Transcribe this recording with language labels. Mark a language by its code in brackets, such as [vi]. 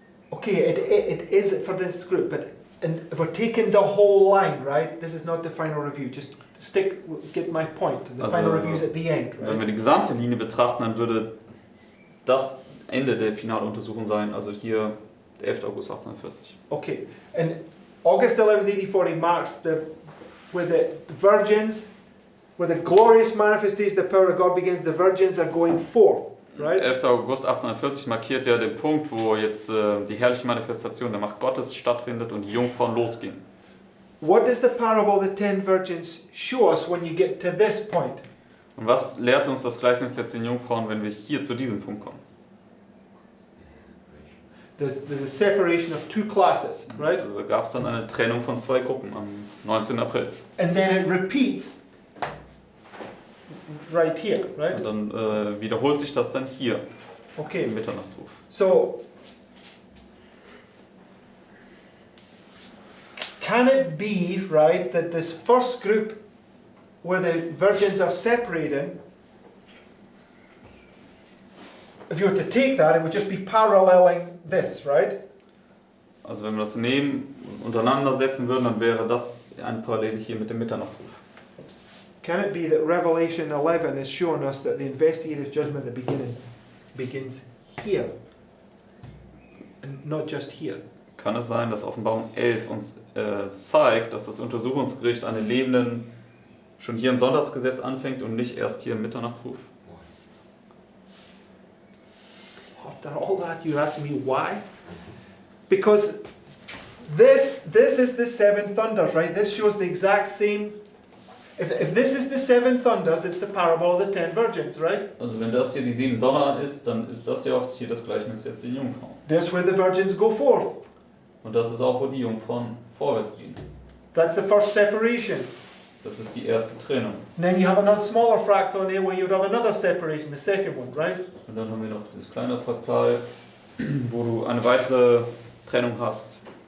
[en] Okay, it is for this group, but if we're taking the whole line, right? This is not the final review. Just get my point. The [de] Also, [en] final review is at the end, [de] Wenn wir [en] right? [de] die gesamte Linie betrachten, dann würde das Ende der Finaluntersuchung sein, also hier der 11. August 1840. [en] Okay, and August 11th, 1840 marks where the virgins, where the glorious manifestation of the power of God begins. The virgins are going forth, right? [de] 11. August 1840 markiert ja den Punkt, wo jetzt die herrliche Manifestation der Macht Gottes stattfindet und die Jungfrauen losgehen. [en] What does the parable of the 10 virgins show us when you get to this point? [de] Und was lehrt uns das Gleichnis der 10 Jungfrauen, wenn wir hier zu diesem Punkt kommen? [en] There's a separation of two classes, right? [de] Also, da gab es dann eine Trennung von zwei Gruppen am 19. April. [en] And then it repeats right here, right? [de] Und dann wiederholt sich das dann hier [en] Okay, [de] im Mitternachtsruf. [en] so can it be, right, that this first group where the virgins are separating, if you were to take that, it would just be paralleling this, right? [de] Also wenn wir das untereinander setzen würden, dann wäre das eine Parallele hier mit dem Mitternachtsruf. [en] Can it be that Revelation 11 is showing us that the investigative judgment at the beginning begins here and not just here? [de] Kann es sein, dass Offenbarung 11 uns zeigt, dass das Untersuchungsgericht an den Lebenden schon hier im Sonntagsgesetz anfängt und nicht erst hier im Mitternachtsruf? [en] After all that, you're asking me why? Because this is the seven thunders, right? This shows the exact same. If this is the seven thunders, it's the parable of the 10 virgins, right? [de] Also wenn das hier die 7 Donner ist, dann ist das ja auch hier das Gleichnis der 10 Jungfrauen. [en] That's where the virgins go forth. [de] Und das ist auch, wo die Jungfrauen vorwärts gehen. [en] That's the first separation. [de] Das ist die erste Trennung. [en] And then you have another smaller fractal in there where you would have another separation, the second one, right? [de] Und dann haben wir noch das kleine Fraktal, wo du eine weitere Trennung hast.